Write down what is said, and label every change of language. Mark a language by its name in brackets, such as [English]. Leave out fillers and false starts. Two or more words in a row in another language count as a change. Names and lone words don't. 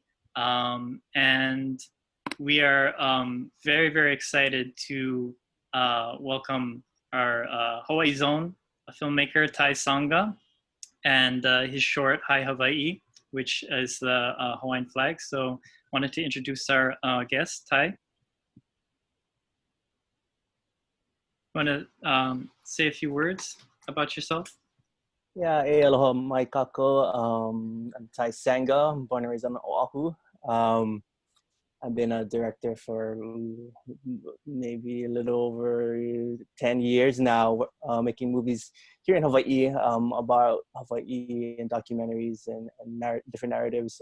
[English] And we are very, very excited to welcome our Hawaii's own filmmaker, Tai Sanga, and his short, Hi Hawaii, which is the Hawaiian flag. So wanted to introduce our guest, Tai. Want to say a few words about yourself? Yeah, [Hawaiian] aloha mai kako. [English] I'm Tai Sanga. I'm born and raised on Oahu. I've been a director for maybe a little over 10 years now, making movies here in Hawaii about Hawaii and documentaries and different narratives.